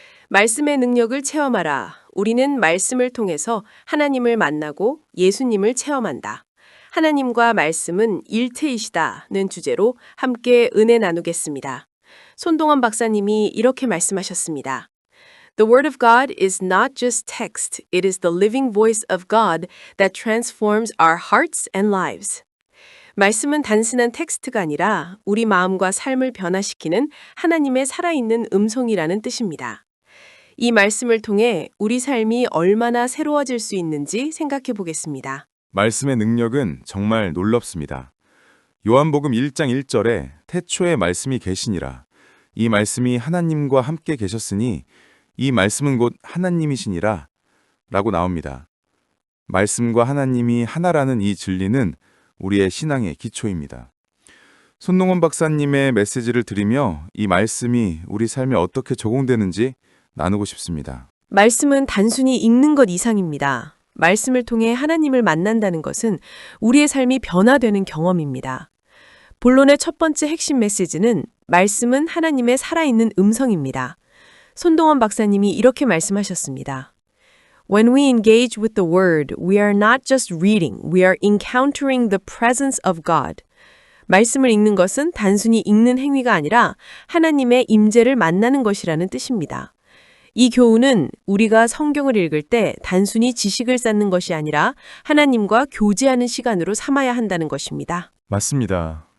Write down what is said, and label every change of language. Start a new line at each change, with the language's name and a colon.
Korean: 말씀의 능력을 체험하라. 우리는 말씀을 통해서 하나님을 만나고 예수님을 체험한다. 하나님과 말씀은 일체이시다는 주제로 함께 은혜 나누겠습니다. 손동원 박사님이 이렇게 말씀하셨습니다.
English: The Word of God is not just text, it is the living voice of God that transforms our hearts and lives.
Korean: 말씀은 단순한 텍스트가 아니라 우리 마음과 삶을 변화시키는 하나님의 살아있는 음성이라는 뜻입니다. 이 말씀을 통해 우리 삶이 얼마나 새로워질 수 있는지 생각해 보겠습니다. 말씀의 능력은 정말 놀랍습니다. 요한복음 1장 1절에 태초에 말씀이 계시니라. 이 말씀이 하나님과 함께 계셨으니 이 말씀은 곧 하나님이시니라 라고 나옵니다. 말씀과 하나님이 하나라는 이 진리는 우리의 신앙의 기초입니다. 손동원 박사님의 메시지를 들으며 이 말씀이 우리 삶에 어떻게 적용되는지 나누고 싶습니다. 말씀은 단순히 읽는 것 이상입니다. 말씀을 통해 하나님을 만난다는 것은 우리의 삶이 변화되는 경험입니다. 본론의 첫 번째 핵심 메시지는 말씀은 하나님의 살아있는 음성입니다. 손동원 박사님이 이렇게 말씀하셨습니다.
English: When we engage with the Word, we are not just reading, we are encountering the presence of God.
Korean: 말씀을 읽는 것은 단순히 읽는 행위가 아니라 하나님의 임재를 만나는 것이라는 뜻입니다. 이 교훈은 우리가 성경을 읽을 때 단순히 지식을 쌓는 것이 아니라 하나님과 교제하는 시간으로 삼아야 한다는 것입니다. 맞습니다.